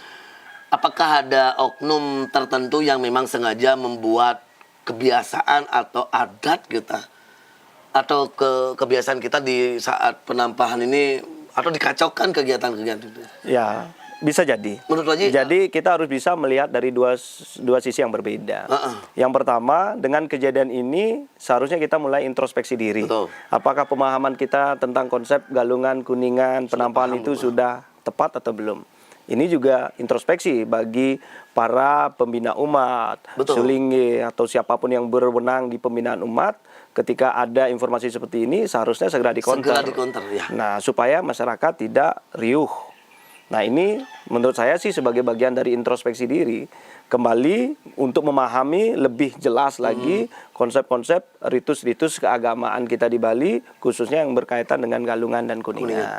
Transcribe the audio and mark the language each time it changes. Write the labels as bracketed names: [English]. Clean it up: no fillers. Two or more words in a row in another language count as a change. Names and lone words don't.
[Indonesian] Apakah ada oknum tertentu yang memang sengaja membuat kebiasaan atau adat kita atau kebiasaan kita di saat penampahan ini atau dikacaukan kegiatan-kegiatan itu? Ya, bisa jadi. Menurut Haji, jadi kita harus bisa melihat dari dua sisi yang berbeda. Yang pertama, dengan kejadian ini seharusnya kita mulai introspeksi diri. Betul. Apakah pemahaman kita tentang konsep galungan kuningan penampahan itu sudah tepat atau belum? Ini juga introspeksi bagi para pembina umat, Sulingih atau siapapun yang berwenang di pembinaan umat. Ketika ada informasi seperti ini seharusnya segera dikonter. Nah, supaya masyarakat tidak riuh. Nah, ini menurut saya sih sebagai bagian dari introspeksi diri, kembali untuk memahami lebih jelas lagi konsep-konsep ritus-ritus keagamaan kita di Bali, khususnya yang berkaitan dengan galungan dan kuningan.